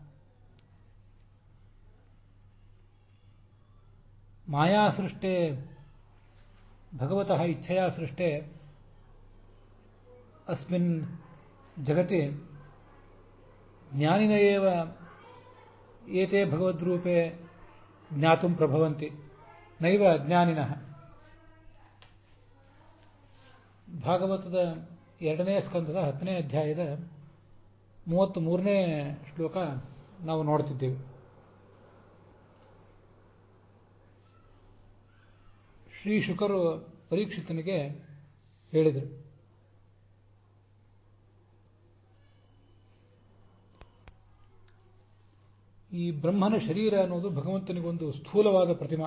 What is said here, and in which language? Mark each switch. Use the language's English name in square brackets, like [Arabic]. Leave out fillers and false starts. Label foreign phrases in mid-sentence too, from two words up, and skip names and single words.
[Sanskrit] माया सृष्टे भगवतः इच्छया सृष्टे अस्मिन् जगति ज्ञानिन एव एते भगवद्रूपे ज्ञातुं प्रभवन्ति, नैव अज्ञानिनः. [Kannada] ಭಾಗವತದ 2ನೇ ಸ್ಕಂದದ 10ನೇ ಅಧ್ಯಾಯದ 33ನೇ ಶ್ಲೋಕ ನಾವು ನೋಡ್ತಿದ್ದೇವೆ. ಶ್ರೀ ಶುಕರು ಪರೀಕ್ಷಿತನಿಗೆ ಹೇಳಿದರು, ಈ ಬ್ರಹ್ಮನ ಶರೀರ ಅನ್ನೋದು ಭಗವಂತನಿಗೊಂದು ಸ್ಥೂಲವಾದ ಪ್ರತಿಮಾ.